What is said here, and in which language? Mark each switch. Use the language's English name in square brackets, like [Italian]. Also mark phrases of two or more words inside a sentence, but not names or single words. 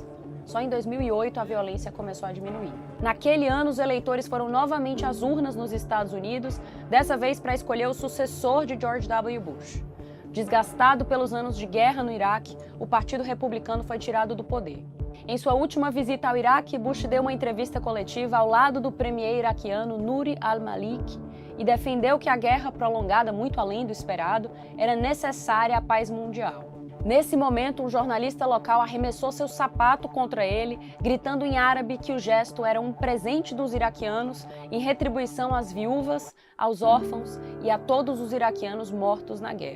[Portuguese] Só em 2008 a violência começou a diminuir. Naquele ano, os eleitores foram novamente às urnas nos Estados Unidos, dessa vez para escolher o sucessor de George W. Bush. Desgastado pelos anos de guerra no Iraque, o Partido Republicano foi tirado do poder. Em sua última visita ao Iraque, Bush deu uma entrevista coletiva ao lado do premier iraquiano Nouri al-Maliki e defendeu que a guerra, prolongada muito além do esperado, era necessária à paz mundial. Nesse momento, um jornalista local arremessou seu sapato contra ele, gritando em árabe que o gesto era um presente dos iraquianos em retribuição às viúvas, aos órfãos e a todos os iraquianos mortos na guerra.